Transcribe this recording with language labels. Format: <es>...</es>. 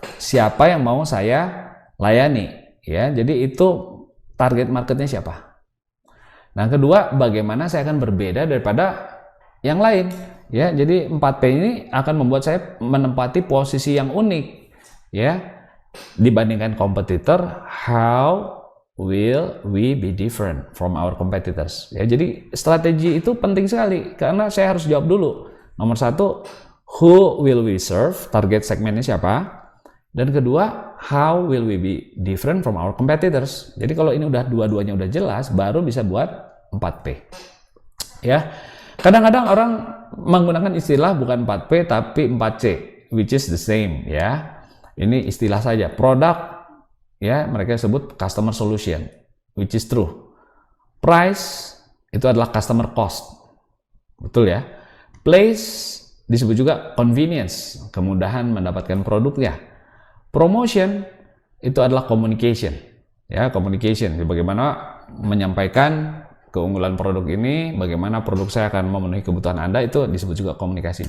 <id>Siapa yang mau saya layani? Ya, jadi itu target marketnya siapa. Nah, kedua, bagaimana saya akan berbeda daripada yang lain? Ya, jadi 4P ini akan membuat saya menempati posisi yang unik, ya. Dibandingkan kompetitor,</id> <en>how will we be different from our competitors?</en> <id>Ya, jadi strategi itu penting sekali, karena saya harus jawab dulu. Nomor satu,</id> <en>who will we serve?</en> <id>Target segmennya siapa? Dan kedua,</id> <en>how will we be different from our competitors?</en> <id>Jadi kalau ini udah dua-duanya udah jelas, baru bisa buat 4P. Ya, kadang-kadang orang menggunakan istilah bukan 4P tapi 4C,</id> <en>which is the same,</en> <id>ya. Ini istilah saja. Produk, ya, mereka sebut customer solution,</id> <en>which is true.</en> <id>Price itu adalah customer cost, betul, ya. Place disebut juga convenience, kemudahan mendapatkan produknya. Promotion itu adalah communication, ya, communication, bagaimana menyampaikan keunggulan produk ini, bagaimana produk saya akan memenuhi kebutuhan Anda, itu disebut juga komunikasi.</id>